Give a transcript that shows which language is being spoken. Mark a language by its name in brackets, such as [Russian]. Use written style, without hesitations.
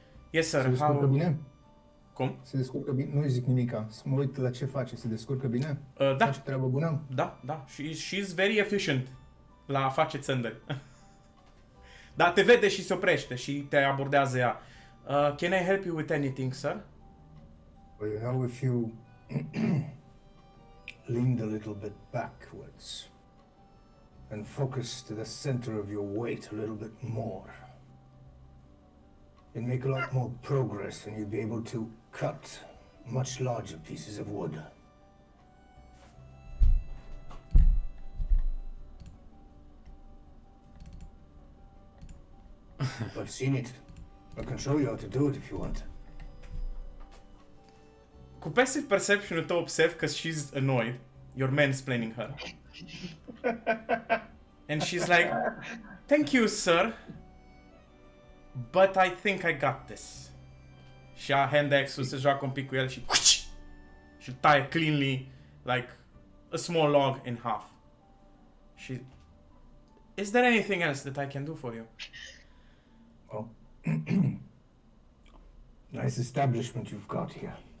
[English] Yes, [Romanian] Se [English] sir, [Romanian] descurcă bine? Cum? Se descurcă bine? Nu-i zic nimica. Să mă uit la ce face. Se descurcă bine? Da. Face treabă bună? Da. [English] She's very efficient [Romanian] la a face țândări. Da, te vede și se oprește și te abordează ea. [English] Can I help you with anything, sir? Well, you know, if you leaned a little bit backwards and focus to the center of your weight a little bit more, you'd make a lot more progress and you'd be able to cut much larger pieces of wood. I've seen it. I can show you how to do it if you want. [Romanian] Cu passive perception-ul tău observ că [English] she's annoyed. You're mansplaining her. And she's like, thank you, sir. But I think I got this. [Romanian] Și a hand axe-ul, se joacă un pic cu el și taie [English] cleanly, like a small log in half. [Romanian] Și... [English] Is there anything else that I can do for you? Well, nice establishment you've got here.